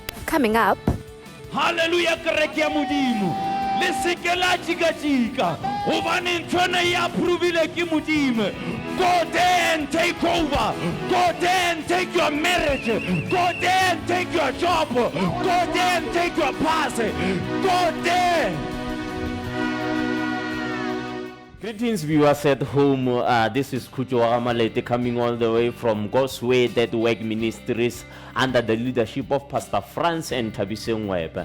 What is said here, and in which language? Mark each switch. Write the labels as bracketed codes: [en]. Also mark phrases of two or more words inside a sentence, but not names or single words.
[en] coming up. [st] Hallelujah, kereke ya Modimo. Le seke la jika-jika. Hobane nthwena e approvile ke Modimo. [en] Go there and take over. Go there and take your marriage. Go there and take your job. Go there and take your pass. Go there. Greetings viewers at home, this is Kucho Amalete coming all the way from God's Way That Work Ministries under the leadership of Pastor Franz and Tabiseng Webb.